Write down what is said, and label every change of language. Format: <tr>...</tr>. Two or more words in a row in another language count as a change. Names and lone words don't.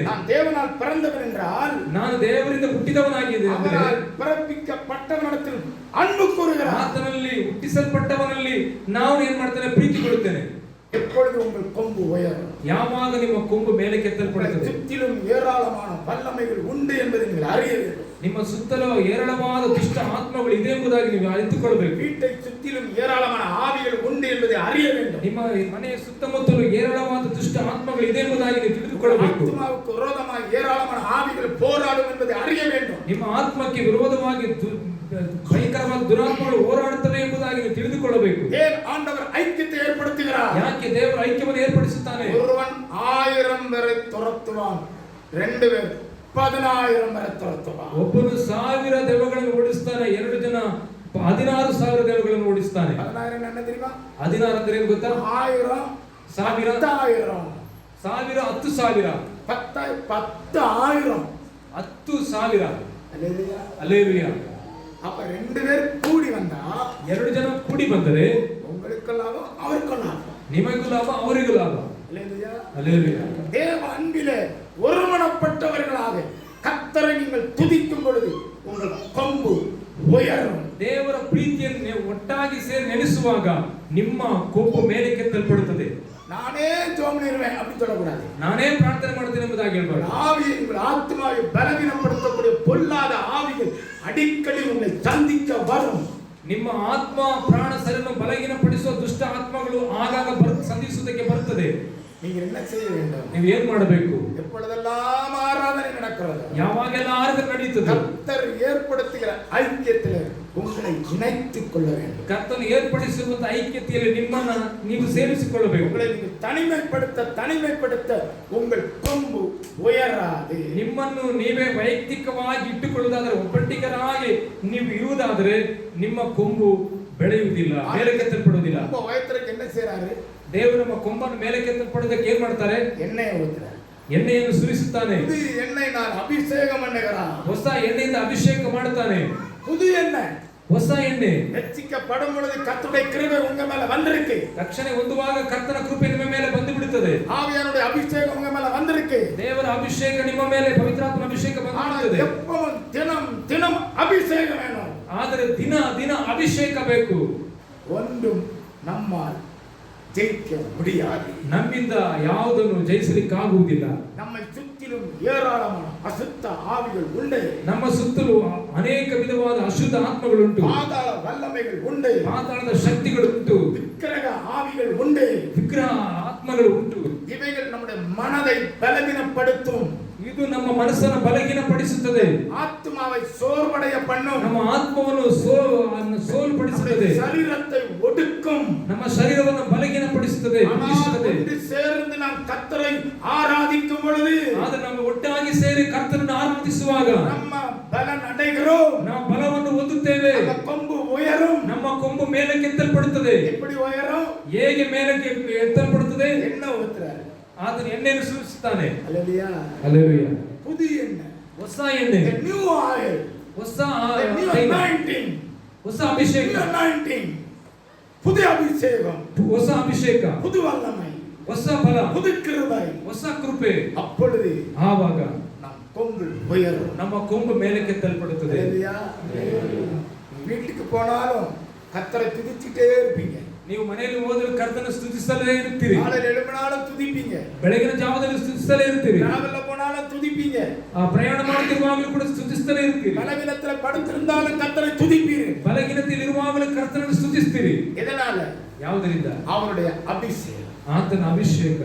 <ta>நான் தேவனால் பிறந்தவன் என்றால்</ta> <kn>ನಾನು ದೇವರಿಂದ ಹುಟ್ಟಿದವನಾಗಿದ್ದೇನೆ.</kn> <ta>அவரால் பிறப்பிக்கப்பட்டவனிடத்தில் அன்பு கூறுகிறான்.</ta> <kn>ಆತನಲ್ಲಿ ಹುಟ್ಟಿಸಲ್ಪಟ್ಟವನಲ್ಲಿ ನಾವು ಏನ್ ಮಾಡ್ತೇನೆ? ಪ್ರೀತಿ ಕೊಡುತ್ತೇನೆ.</kn> <ta>எப்பொழுது உங்கள் கொம்பு உயரும்,</ta> <kn>ಯಾವಾಗ ನಿಮ್ಮ ಕೊಂಬು ಮೇಲಕ್ಕೆತ್ತಲ್ಪಡುತ್ತದೆ,</kn> <ta>சுற்றிலும் ஏராளமான வல்லமைகள் உண்டு என்பதை நீங்கள் அறிய வேண்டும்.</ta> <kn>ನಿಮ್ಮ ಸುತ್ತಲೂ ಏರಳವಾದ ದುಷ್ಟ ಆತ್ಮಗಳು ಇದೆ ಎಂಬುದಾಗಿ ನೀವು ಅರಿತುಕೊಳ್ಳಬೇಕು.</kn> <ta>வீட்டை சுற்றிலும் ஏராளமான ஆவிகள் உண்டு என்பதை அறிய வேண்டும்.</ta> <kn>ನಿಮ್ಮ ಮನೆಯ ಸುತ್ತಮುತ್ತಲೂ ಏರಳವಾದ ದುಷ್ಟ ಆತ್ಮಗಳು ಇದೆ ಎಂಬುದಾಗಿ ನೀವು ತಿಳಿದುಕೊಳ್ಳಬೇಕು.</kn> <ta>ஆத்மாவுக்கு விரோதமாக ஏராளமான ஆவிகள் போராடும் என்பதை அறிய வேண்டும்.</ta> <kn>ನಿಮ್ಮ ಆತ್ಮಕ್ಕೆ ವಿರೋಧವಾಗಿ ಭಯಂಕರವಾದ ದುರಾತ್ಮಗಳು ಹೋರಾಡುತ್ತವೆ ಎಂಬುದಾಗಿ ನೀವು ತಿಳಿದುಕೊಳ್ಳಬೇಕು.</kn> <ta>ஏன் ஆண்டவர் ஐக்கியத்தை ஏற்படுத்துகிறார்?</ta> <kn>ಯಾಕೆ ದೇವರು ಐಕ್ಯವನ್ನು ಏರ್ಪಡಿಸುತ್ತಾನೆ?</kn> <ta>ஒருவன் 1000 பேரை துரத்துவான், 2 பேர் 10,000 பேரை துரத்துவான்.</ta> <kn>ಒಬ್ಬನು 1000 ದೆವ್ವಗಳನ್ನು ಓಡಿಸ್ತಾನೆ, 2 ಜನ 16,000 ದೆವ್ವಗಳನ್ನು ಓಡಿಸ್ತಾನೆ.</kn> <ta>10,000 என்ன தெரியுமா?</ta> <kn>16 ಅಂದ್ರೆ ಏನು ಗೊತ್ತಾ? 1000 1000 10,000 10,000 10,000 10,000 10,000.</kn> <ta>அல்லேலூயா.</ta> <kn>அல்லேಲೂಯಾ.</kn> <ta>அப்ப 2 பேர் கூடி வந்தா</ta> <kn>2 ಜನ ಕೂಡಿ ಬಂದರೆ</kn> <ta>உங்களுக்கு லாபம், அவருக்கு லாபம்.</ta> <kn>ನಿಮಗೂ ಲಾಭ, ಅವರಿಗೂ ಲಾಭ.</kn> <ta>அல்லேலூயா. அல்லேலூயா. தேவ அன்பிலே ஒருமனப்பட்டவர்களாக கர்த்தரை நீங்கள் துதிக்கும் பொழுது உங்கள் கொம்பு உயரும்.</ta> <kn>ದೇವರ ಪ್ರೀತಿಯನ್ನು ನೀವು ಒಟ್ಟಾಗಿ ಸೇರಿ ನೆನೆಸುವಾಗ ನಿಮ್ಮ ಕೊಂಬು ಮೇಲಕ್ಕೆತ್ತಲ್ಪಡುತ್ತದೆ.</kn> <ta>நானே ஜெபம் பண்ணுவேன் அப்படி சொல்லக்கூடாது.</ta> <kn>ನಾನೇ ಪ್ರಾರ್ಥನೆ ಮಾಡ್ತೇನೆ ಎಂಬುದಾಗಿ ಹೇಳಬಾರದು.</kn> <ta>ஆவியை உங்கள் ஆத்மாவை பலவீனப்படுத்தக்கூடிய பொல்லாத ஆவிகள் அடிக்கடி உங்களை சந்திக்க வரும்.</ta> <kn>ನಿಮ್ಮ ಆತ್ಮ ಪ್ರಾಣ ಶರೀರವನ್ನು ಬಲಹೀನಪಡಿಸುವ ದುಷ್ಟ ಆತ್ಮಗಳು ಆಗಾಗ ಸಂಧಿಸುವುದಕ್ಕೆ ಬರುತ್ತದೆ.</kn> <ta>நீங்கள் என்ன செய்ய வேண்டும்?</ta> <kn>ನೀವು ಏನು ಮಾಡಬೇಕು?</kn> <ta>எப்பொழுதெல்லாம் ஆராதனை நடக்கிறது,</ta> <kn>ಯಾವಾಗೆಲ್ಲ ಆರಾಧನೆ ನಡೆಯುತ್ತದೆ,</kn> <ta>கர்த்தர் ஏற்படுத்துகிற ஐக்கியத்தில் உங்களை இணைத்துக் கொள்ள வேண்டும்.</ta> <kn>ಕರ್ತನು ಏರ್ಪಡಿಸಿರುವಂತ ಐಕ್ಯತೆಯಲ್ಲಿ ನಿಮ್ಮನ್ನ ನೀವು ಸೇರಿಸಿಕೊಳ್ಳಬೇಕು.</kn> <ta>உங்களை நீங்கள் தனிமைப்படுத்த உங்கள் கொம்பு உயராது.</ta> <kn>ನಿಮ್ಮನ್ನು ನೀವೇ ವೈಯಕ್ತಿಕವಾಗಿ ಇಟ್ಟುಕೊಳ್ಳುವುದಾದರೆ, ಒಬ್ಬಂಟಿಗರಾಗಿ ನೀವು ಇರುವುದಾದರೆ ನಿಮ್ಮ ಕೊಂಬು ಬೆಳೆಯುವುದಿಲ್ಲ, ಮೇಲಕ್ಕೆತ್ತಲ್ಪಡುವುದಿಲ್ಲ.</kn> <ta>ரொம்ப உயரத்துக்கு என்ன செய்றாரு?</ta> <kn>ದೇವರು ನಮ್ಮ ಕೊಂಬನ್ನು ಮೇಲಕ್ಕೆತ್ತಲ್ಪಡುವುದಕ್ಕೆ ಏನ್ ಮಾಡ್ತಾರೆ?</kn> <ta>எண்ணெயை ஊத்துறார்.</ta> <kn>ಎಣ್ಣೆಯನ್ನು ಸುರಿಸುತ್ತಾನೆ.</kn> <ta>புது எண்ணெய் நான் அபிஷேகம் பண்ணுகிறான்.</ta> <kn>ಹೊಸ ಎಣ್ಣೆಯಿಂದ ಅಭಿಷೇಕ ಮಾಡುತ್ತಾನೆ.</kn> <ta>புது எண்ணெய்,</ta> <kn>ಹೊಸ ಎಣ್ಣೆ</kn> <ta>ரட்சிக்கப்படும் பொழுது கர்த்தருடைய கிருபை உங்க மேல வந்திருக்கு.</ta> <kn>ರಕ್ಷಣೆ ಹೊಂದುವಾಗ ಕರ್ತನ ಕೃಪೆ ನಿಮ್ಮ ಮೇಲೆ ಬಂದು ಬಿಡುತ್ತದೆ.</kn> <ta>ஆவியானுடைய அபிஷேகம் உங்க மேல வந்திருக்கு.</ta> <kn>ದೇವರ ಅಭಿಷೇಕ ನಿಮ್ಮ ಮೇಲೆ, ಪವಿತ್ರಾತ್ಮನ ಅಭಿಷೇಕ ಬಂದು ಬಿಡುತ್ತದೆ.</kn> <ta>எப்பவும் தினம் அபிஷேகம் வேணும்.</ta> <kn>ಆದರೆ ದಿನ ದಿನ ಅಭಿಷೇಕ ಬೇಕು.</kn> <ta>ஒன்றும் நம்மால் ஜெயிக்க முடியாது.</ta> <kn>ನಮ್ಮಿಂದ ಯಾವುದನ್ನು ಜಯಿಸಲಿಕ್ಕಾಗುವುದಿಲ್ಲ.</kn> <ta>நம்மை சுற்றிலும் ஏராளமான அசுத்த ஆவிகள் உண்டு.</ta> <kn>ನಮ್ಮ ಸುತ್ತಲೂ ಅನೇಕ ವಿಧವಾದ ಅಶುದ್ಧ ಆತ್ಮಗಳುಂಟು,</kn> <ta>பாதாள வல்லமைகள் உண்டு,</ta> <kn>ಪಾತಾಳದ ಶಕ್ತಿಗಳುಂಟು,</kn> <ta>விக்கிரக ஆவிகள் உண்டு,</ta> <kn>ವಿಗ್ರಹ ಆತ್ಮಗಳು ಉಂಟು.</kn> <ta>இவைகள் நம்முடைய மனதை பலவீனப்படுத்தும்.</ta> <kn>ಇದು ನಮ್ಮ ಮನಸ್ಸನ್ನು ಬಲಹೀನಪಡಿಸುತ್ತದೆ,</kn> <ta>ஆத்மாவை சோர்வடைய பண்ணும்,</ta> <kn>ನಮ್ಮ ಆತ್ಮವನ್ನು ಸೋಲ್ಪಡಿಸುತ್ತದೆ,</kn> <ta>சரீரத்தை ஒடுக்கும்,</ta> <kn>ನಮ್ಮ ಶರೀರವನ್ನು ಬಲಹೀನಪಡಿಸುತ್ತದೆ.</kn> <ta>ஒன்று சேர்ந்து நாம் கர்த்தரை ஆராதிக்கும் பொழுது,</ta> <kn>ಆದರೆ ನಾವು ಒಟ್ಟಾಗಿ ಸೇರಿ ಕರ್ತನನ್ನು ಆರಾಧಿಸುವಾಗ</kn> <ta>நம்ம பலன் அடைகிறோம்,</ta> <kn>ನಾವು ಬಲವನ್ನು ಹೊಂದುತ್ತೇವೆ. ನಮ್ಮ ಕೊಂಬು ಉயரும். ನಮ್ಮ ಕೊಂಬು ಮೇಲಕ್ಕೆತ್ತಲ್ಪಡುತ್ತದೆ.</kn> <ta>எப்படி உயரும்?</ta> <kn>ಹೇಗೆ ಮೇಲಕ್ಕೆ ಎತ್ತಲ್ಪಡುತ್ತದೆ?</kn> <ta>என்ன ஊத்துறாரு?</ta> <kn>ಆತನು ಎಣ್ಣೆಯನ್ನು ಸುರಿಸುತ್ತಾನೆ.</kn> <ta>அல்லேலூயா.</ta> <kn>அல்லேಲೂಯಾ.</kn> <ta>புது எண்ணெய்,</ta> <kn>ಹೊಸ ಎಣ್ಣೆ,</kn> <en>the new oil,</en> <kn>ಹೊಸ</kn> <en>the new</en> <kn>ತೈಲ,</kn> <en>anointing,</en> <kn>ಹೊಸ ಅಭಿಷೇಕ,</kn> <en>new anointing,</en> <ta>புது அபிஷேகம்,</ta> <kn>ಹೊಸ ಅಭಿಷೇಕ,</kn> <ta>புது வல்லமை,</ta> <kn>ಹೊಸ ಬಲ,</kn> <ta>புது கிருபை.</ta> <kn>ಹೊಸ ಕೃಪೆ.</kn> <ta>அப்பொழுது</ta> <kn>ಆವಾಗ</kn> <ta>நம் கொம்பு உயரும்.</ta> <kn>ನಮ್ಮ ಕೊಂಬು ಮೇಲಕ್ಕೆತ್ತಲ್ಪಡುತ್ತದೆ.</kn> <ta>அல்லேலூயா. வீட்டுக்கு போனாலும் கர்த்தரை துதிச்சிட்டே இருப்பீங்க.</ta> <kn>ನೀವು ಮನೆಯಲ್ಲಿ ಹೋದರೆ ಕರ್ತನ ಸ್ತುತಿಸಲೇ ಇರುತ್ತೀರಿ.</kn> <ta>காலையில எழும்பினாலும் துதிப்பீங்க,</ta> <kn>ಬೆಳಗಿನ ಜಾವದಲ್ಲಿ ಸ್ತುತಿಸಲೇ ಇರ್ತೀರಿ.</kn> <ta>ராவில போனாலும் துதிப்பீங்க,</ta> <kn>ಪ್ರಯಾಣ ಮಾಡುತ್ತಿರುವಾಗಲೂ ಕೂಡ ಸ್ತುತಿಸುತ್ತಲೇ ಇರ್ತೀರಿ.</kn> <ta>பலவீனத்துல படுத்திருந்தாலும் கர்த்தரை துதிப்பீர்கள்.</ta> <kn>ಬಲಹೀನತೆಯಲ್ಲಿರುವಾಗಲೂ ಕರ್ತನನ್ನು ಸ್ತುತಿಸ್ತೀರಿ.</kn> <ta>எதனால?</ta> <kn>ಯಾವುದರಿಂದ?</kn> <ta>அவருடைய அபிஷேகம்,</ta> <kn>ಆತನ ಅಭಿಷೇಕ,</kn>